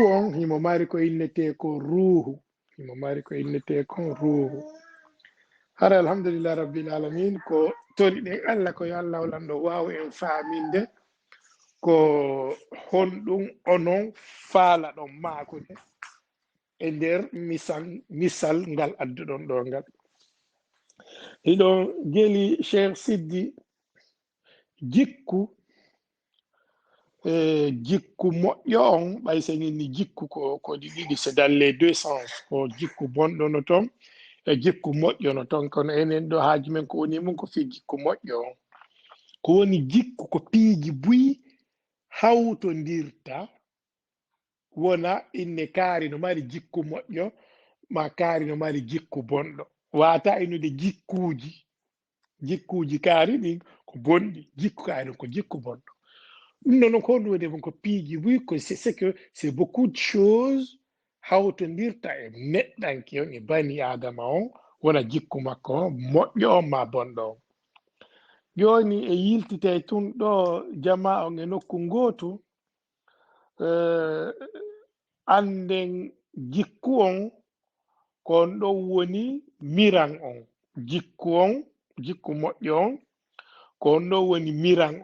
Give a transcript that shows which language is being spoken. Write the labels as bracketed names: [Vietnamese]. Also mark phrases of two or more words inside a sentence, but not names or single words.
[Fula] on himo mari ko innete ko ruhu himo mari ko innete kon ruhu hara [Arabic] الحمد لله رب العالمين [Fula] ko tori ɗen allah ko yo allah walanɗo wawa en faaminde ko honɗum onon faala ɗon maakude e nder misal ngal adduɗon ɗo ngal hiɗon jeli cheikh siddi jikku jikku moƴƴo on ɓay so inni jikku ko ɗiɗi [French] c'est dans les deux sens [Fula] ko jikku bonɗo no ton e jikku moƴƴo no ton kono enen ɗo haaji men ko woni mum ko fi jikku moƴƴo on ko woni jikku ko piiji buyi hawtondirta wona inne kaari no mari jikku moƴƴo ma kaari no mari jikku bonɗo wata innude jikkuji kaari ɗin ko bonɗi jikku kaari ko jikku bonɗo ɗum noon ko honɗum woni ko piiji buyi ko [French] c'est que c'est beaucoup de choses [Fula] hawtondirta e neɗɗanke on e bani adama on wona jikku makko on moƴƴo on ma bonɗo on joni e yiltite tun ɗo jama on e nokku ngotu anden jikku on ko on ɗon woni miran on jikku moƴƴo on ko on ɗon woni miran